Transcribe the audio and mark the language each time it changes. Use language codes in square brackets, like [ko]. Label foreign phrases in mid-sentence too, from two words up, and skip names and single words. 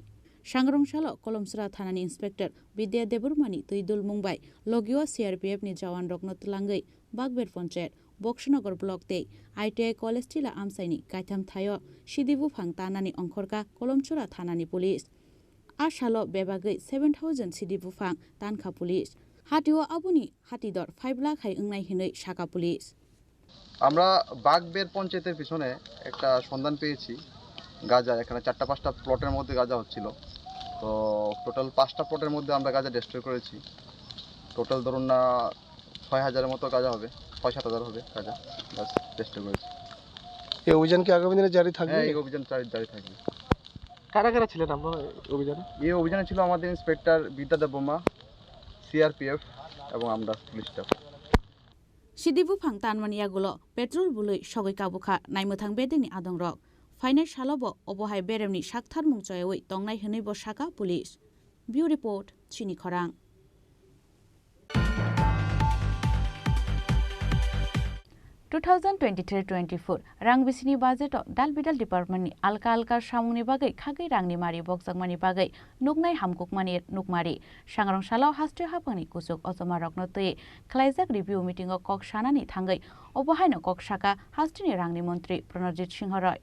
[trp] Shangrong Shalo, Kolomsara Thanani Inspector, Vidya Deburmani, Tuidul Mumbai, Logio CRPF ni Jawan Rognot Langai, Bagber Ponchet, Bokshanogor Block Day, ITI College Tila Amsaini, Kaitam Thayo, Shidibu Phang Tanani Onkhorka, Kolomsara Thanani Police. आसालो बेबागै 7,000 सिदि बुफां तानखा पुलिस हातिओ आबुनि हातिदर 5 लाख हाय ओंनाय हिनै साका पुलिस [bn] আমরা বাগবের পঞ্চায়েতের পিছনে একটা সন্ধান পেয়েছি গাঁজা এখানে 4-5টা প্লটের মধ্যে গাঁজা হচ্ছিল তো টোটাল 5টা প্লটের মধ্যে আমরা গাঁজা ডিস্ট্রয় করেছি টোটাল ধরুন না 6,000-এর মতো গাঁজা হবে 6-7,000 হবে গাঁজা গাছ ডিস্ট্রয় করেছি এই অভিযান কি আগামী দিনে জারি থাকবে? হ্যাঁ এই অভিযান জারি থাকবে কারা কারা ছিলেন আপনারা এই অভিযানে? এই অভিযানে ছিল আমাদের ইন্সপেক্টর বিদ্যা দেববর্মা সিআরপিএফ এবং আমরা পুলিশ স্টাফ [trp] सिदि बुफां तानमानियागुलो पेट्रोल बुलै सगै काबुखा नायमोथां बेदेंनि आदंरक फाइनाय सालाबो अबहाय बेरेमनि साकथार मुंचयवै तंनाय हनै बो साका पुलिस [en] bureau report [trp] चिनि खरां 2023-24 रां बिसिनि बाजेटआव दाल बिदाल डिपार्टमेन्टनि आलका आलका सामुंनि बागै खागै रांनि मारि बक्सागमानि बागै नुगनाय हामकुकमानि नुगमारि सांग्रां सालाव हास्ट्रि हाफांनि कुसुक अजमा रकनो तयै खलाइजाक [en] review meetingao [trp] कक सानानि थांगै अबहायनो कक साका हास्ट्रिनि रांनि मन्त्रि प्रणजित सिंह रय